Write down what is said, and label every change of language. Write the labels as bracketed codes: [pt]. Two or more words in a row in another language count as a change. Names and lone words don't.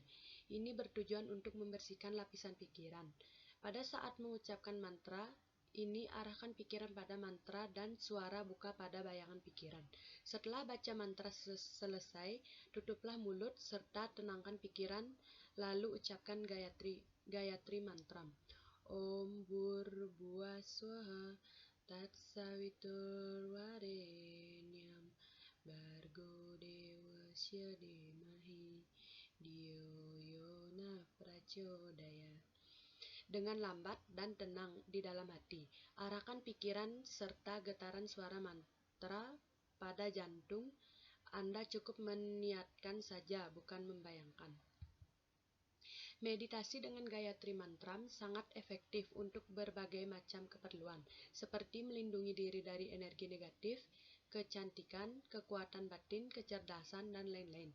[id] Ini bertujuan untuk membersihkan lapisan pikiran. Pada saat mengucapkan mantra, ini arahkan pikiran pada mantra dan suara buka pada bayangan pikiran. Setelah baca mantra selesai, tutuplah mulut serta tenangkan pikiran, lalu ucapkan Gayatri mantra. [sa] ॐ भूर्भुवः स्वः तत्सवितुर्वरेण्यं भर्गो देवस्य धीमहि धियो यो नः प्रचोदयात्. [id] Dengan lambat dan tenang di dalam hati, arahkan pikiran serta getaran suara mantra pada jantung. Anda cukup meniatkan saja, bukan membayangkan. Meditasi dengan Gayatri Mantra sangat efektif untuk berbagai macam keperluan, seperti melindungi diri dari energi negatif, kecantikan, kekuatan batin, kecerdasan, dan lain-lain.